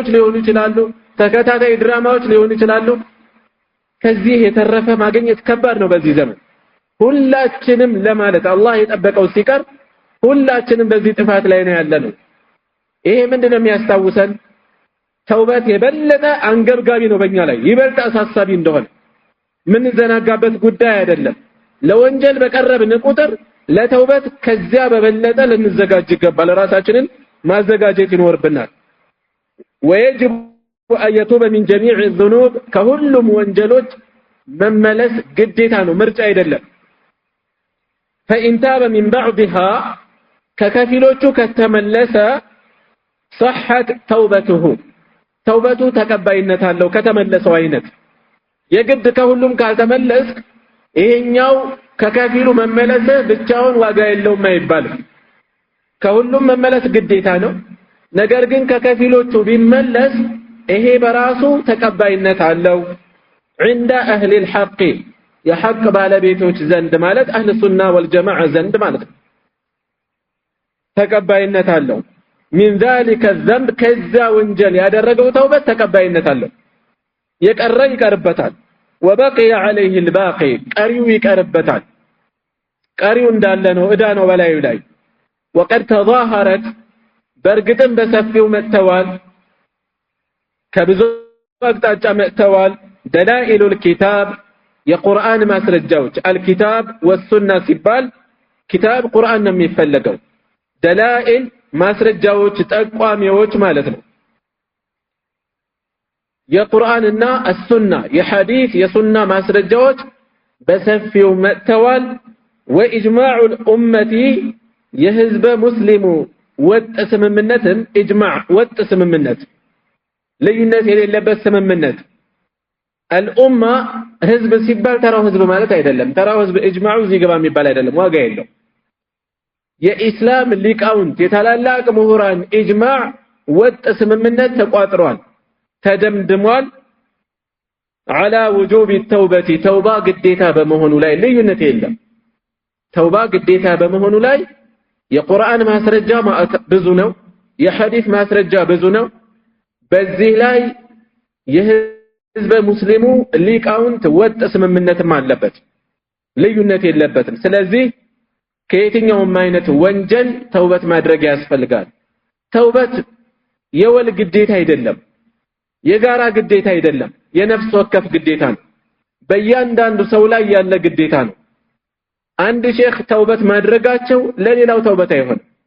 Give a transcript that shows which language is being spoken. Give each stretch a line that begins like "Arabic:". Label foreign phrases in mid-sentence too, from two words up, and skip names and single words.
Amharic: ሊሆኑ ይችላሉ ተከታታይ ድራማዎች ሊሆኑ ይችላሉ ከዚህ የተረፈ ማግኘት ከባድ ነው በዚህ ዘመን ሁላችንም ለማለት አላህ የጠበቀው ሲቀር ሁላችንም በዚህ ጥፋት ላይ ነው ያለነው ይሄ ምንድነው የሚያስታውሰን ተውበት የበለጠ አንገብጋቢ ነው በእኛ ላይ ይበልጥ አሳሳቢ እንደሆነ ምን ዘናጋበት ጉዳይ አይደለም ለወንጀል በቀረብን ቁጥር ለተውበት ከዚያ በበለጠ ልንዘጋጅ ይገባል ራሳችንን ማዘጋጀት ይኖርብናል
Arabic: ويجب أن يتوب من جميع الذنوب كهلم
Amharic: ወንጀሎች መመለስ ግዴታ ነው ምርጫ አይደለም
Arabic: فإن تاب من بعضها
Amharic: ከከፊሎቹ ከተመለሰ
Arabic: صحت توبته
Amharic: ተውበቱ ተቀባይነት አለው ከተመለሰው አይነት የግድ ከሁሉም ካልተመለስ ይሄኛው ከከፊሉ መመለስ ብቻውን ዋጋ የለውም አይባልም ከሁሉም መመለስ ግዴታ ነው ነገር ግን ከከፊሎቹ ቢመለስ ይሄ በራሱ ተቀባይነት አለው
Arabic: عند اهل الحق
Amharic: የሐቅ ባለቤቶች ዘንድ ማለት
Arabic: أهل السنة والجماعة
Amharic: ዘንድ ማለት ተቀባይነት አለው
Arabic: من ذلك الذنب كذا
Amharic: ወንጀል ያደረገው ተውበት ተቀባይነት አለው የቀረ ይቀርበታል
Arabic: وبقي عليه الباقي
Amharic: ቀሪው ይቀርበታል ቀሪው እንዳለ ነው እዳ ነው በላዩ ላይ
Arabic: وقد تظاهرت
Amharic: በርግጥም በሰፊው መተዋል ከብዙ አቅጣጫ መተዋል
Arabic: دلائل الكتاب
Amharic: የቁርአን ማስረጃዎች
Arabic: الكتاب والسنه
Amharic: ሲባል كتاب ቁርአን ነው የሚፈልገው دلائل ማስረጃዎች ጠቋሚዎች ማለት ነው የቁርአንና السنه የሐዲስ የሱና ማስረጃዎች በሰፊው መተዋል
Arabic: واجماع الامه
Amharic: የህዝበ ሙስሊሙ ወጥ ስምምነትን اجماع ወጥ ስምምነት ልዩነት የሌለበት ስምምነት الامه ህዝብ ሲባል ተራው ህዝብ ማለት አይደለም ተራው ህዝብ اجماع እዚህ ገባ የሚባል አይደለም ዋጋ የለው የኢስላም ሊቃውንት የታላላቅ ምሁራን اجماع ወጥ ስምምነት ተቋጥሯል ተደምድሟል
Arabic: على وجوب التوبه توبه
Amharic: ግዴታ በመሆኑ ላይ ልዩነት የለም ተውባ ግዴታ በመሆኑ ላይ የቁርአን ማስረጃ ብዙ ነው የሐዲስ ማስረጃ ብዙ ነው በዚህ ላይ የህዝበ ሙስሊሙ ሊቃውንት ወጥ ስምምነትም አለበት ልዩነት የለበትም ስለዚህ ከየትኛውም አይነት ወንጀል ተውበት ማድረግ ያስፈልጋል ተውበት የወል ግዴታ አይደለም የጋራ ግዴታ አይደለም የነፍስ ወከፍ ግዴታ ነው በእያንዳንዱ ሰው ላይ ያለ ግዴታ ነው አንድ ሼክ ተውበት ማድረጋቸው ለሌላው ተውበት አይሆን